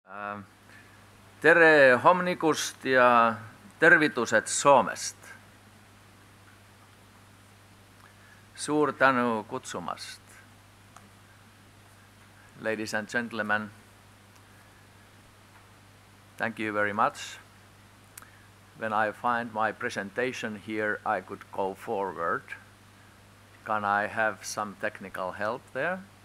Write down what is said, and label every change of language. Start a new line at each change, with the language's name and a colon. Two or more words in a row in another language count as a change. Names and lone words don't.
Estonian: Tere hommikust ja tervitused Soomest. Suur tänu kutsumast.
English: Ladies and gentlemen, thank you very much. When I find my presentation here, I could go forward. Can I have some technical help there?